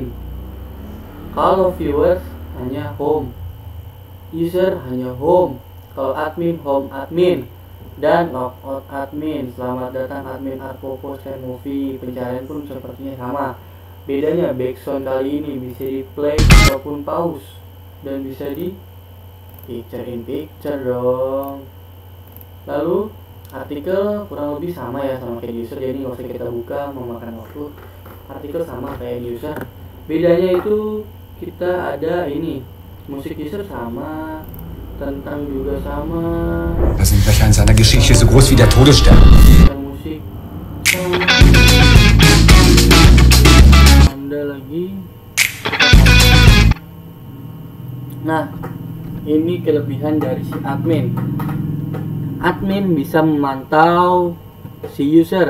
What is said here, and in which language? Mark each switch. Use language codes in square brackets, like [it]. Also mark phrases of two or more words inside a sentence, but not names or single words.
[id] Kalau viewers hanya home, user hanya home, kalau [en] admin home admin, [id] dan [en] logout admin. [id] Selamat datang admin Arpopo Scan Movie. Pencarian pun sepertinya sama. Bedanya backsound kali ini bisa di play ataupun pause, dan bisa di [en] picture in picture [id] dong. Lalu artikel kurang lebih sama ya sama kayak user, jadi nggak usah kita buka memakan waktu. Artikel sama kayak user, bedanya itu kita ada ini musik user sama, tentang juga sama. [de] Das sind Löcher in seiner Geschichte so groß wie der Todesstern. [id] Musik sama. Ada lagi. Nah, ini kelebihan dari si admin. Admin bisa memantau si user.